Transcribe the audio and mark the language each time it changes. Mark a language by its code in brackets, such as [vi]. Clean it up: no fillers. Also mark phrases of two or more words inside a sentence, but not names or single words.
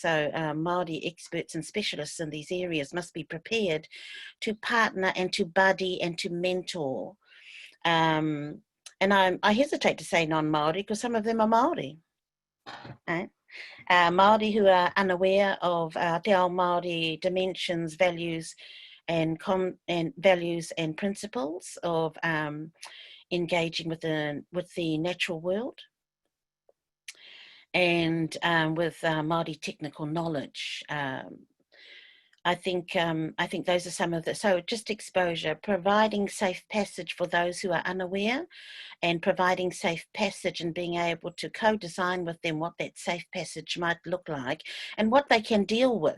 [en] So Māori experts and specialists in these areas must be prepared to partner and to buddy and to mentor. And I hesitate to say non-Māori because some of them are Māori. Right? Māori who are unaware of [mi] te ao Māori [en] dimensions, values and principles of engaging with the natural world. And with Māori technical knowledge. I think those are some of the, so just exposure, providing safe passage for those who are unaware, and providing safe passage and being able to co-design with them what that safe passage might look like and what they can deal with.